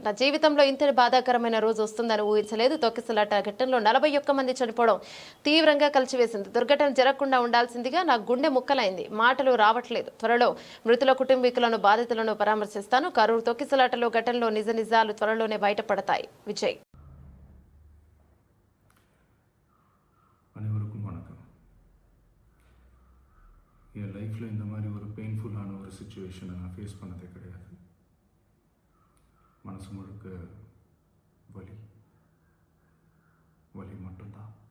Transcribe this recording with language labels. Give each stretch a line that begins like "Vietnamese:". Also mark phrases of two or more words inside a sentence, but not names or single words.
Telugu: నా జీవితంలో ఇంతటి బాధాకరమైన రోజు వస్తుందని ఊహించలేదు. తొక్కిసలాట ఘటనలో 41 మంది చనిపోవడం తీవ్రంగా కలిచివేసింది. దుర్ఘటన జరగకుండా ఉండాల్సిందిగా నా గుండె ముక్కలైంది. మాటలు రావట్లేదు. త్వరలో మృతుల కుటుంబీకులను, బాధితులను పరామర్శిస్తాను. కరూరు తొక్కిసలాటలో ఘటనలో నిజాలు త్వరలోనే బయటపడతాయి. విజయ్.
Tamil: அனைவருக்கும் வணக்கம். என் லைஃப்பில் இந்த மாதிரி ஒரு பெயின்ஃபுல்லான ஒரு சுச்சுவேஷனை நான் ஃபேஸ் பண்ணதே கிடையாது. மனசு முழுக்க வலி வலி மட்டும்தான்.